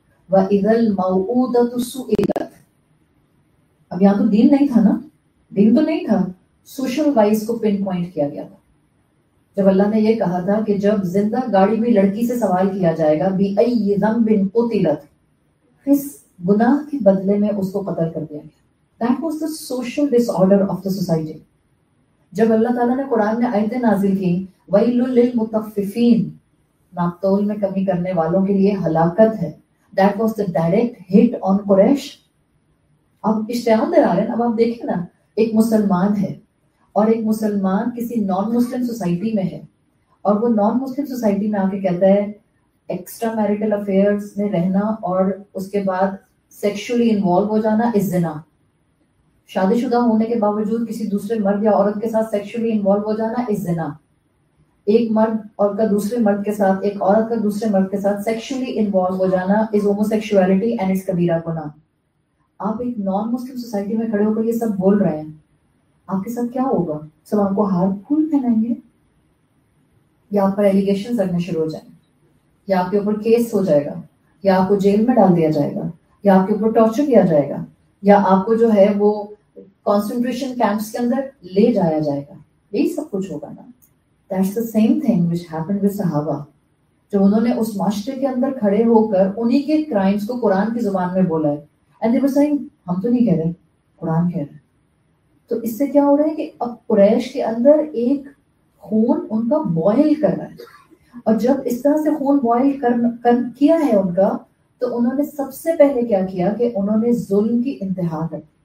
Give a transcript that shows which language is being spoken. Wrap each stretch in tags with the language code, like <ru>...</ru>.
<ar>وَإِذَا الْمَوْءُودَةُ سُئِلَتْ.</ar> <ur>اب یہاں تو دین نہیں تھا نا، دین تو نہیں تھا، سوشل وائز کو پن پوائنٹ کیا گیا تھا. جب اللہ نے یہ کہا تھا کہ جب زندہ گاڑی ہوئی لڑکی سے سوال کیا جائے گا</ur> <ar>بِأَيِّ ذَنبٍ قُتِلَتْ،</ar> <ur>کس گناہ کے بدلے میں اس کو قتل کر دیا گیا.</ur> <en>That was the social disorder of the society.</en> <ur>جب اللہ تعالیٰ نے قرآن میں آیتیں نازل کی</ur> <ar>وَيْلٌ لِّلْمُطَفِّفِينَ،</ar> <ur>ناپتول میں کمی کرنے والوں کے لیے ہلاکت ہے.</ur> <en>That was the direct hit on Quraysh.</en> <ur>اب اشتعال در آ رہے ہیں. اب آپ دیکھیں نا، ایک مسلمان ہے اور ایک مسلمان کسی نان مسلم سوسائٹی میں ہے، اور وہ نان مسلم سوسائٹی میں آ کے کہتا ہے ایکسٹرا میریٹل افیئرز میں رہنا اور اس کے بعد سیکشولی انوالو ہو جانا از زنا. شادی شدہ ہونے کے باوجود کسی دوسرے مرد یا عورت کے ساتھ سیکشولی انوالو ہو جانا از زنا. ایک مرد اور کا دوسرے مرد کے ساتھ، ایک عورت کا دوسرے مرد کے ساتھ سیکشولی انوالو ہو جانا از ہوموسیکشولیٹی اینڈ از کبیرہ گناہ. آپ ایک نان مسلم سوسائٹی میں کھڑے ہو کر یہ سب بول رہے ہیں، آپ کے ساتھ کیا ہوگا؟ سب آپ کو ہار پھول پہنائیں گے، یا آپ پر ایلیگیشن لگنے شروع ہو جائیں، یا آپ کے اوپر کیس ہو جائے گا، یا آپ کو جیل میں ڈال دیا جائے گا، یا آپ کے اوپر ٹارچر کیا جائے گا، یا آپ کو جو ہے وہ کانسنٹریشن کیمپس کے اندر لے جایا جائے گا. یہی سب کچھ ہوگا نا.</ur> <en>That's the same thing which happened with صحابہ.</en> <ur>جو انہوں نے اس معاشرے کے اندر کھڑے ہو کر انہی کے کرائمز کو قرآن کی زبان میں بولا ہے.</ur> <en>And they were saying</en> <ur>ہم تو نہیں کہہ رہے، قرآن کہہ رہے. تو اس سے کیا ہو رہا ہے کہ اب قریش کے اندر ایک خون ان کا بوائل کر رہا ہے، اور جب اس طرح سے خون بوائل کیا ہے ان کا، تو انہوں نے سب سے پہلے کیا کیا کہ انہوں نے ظلم کی انتہا کر.</ur>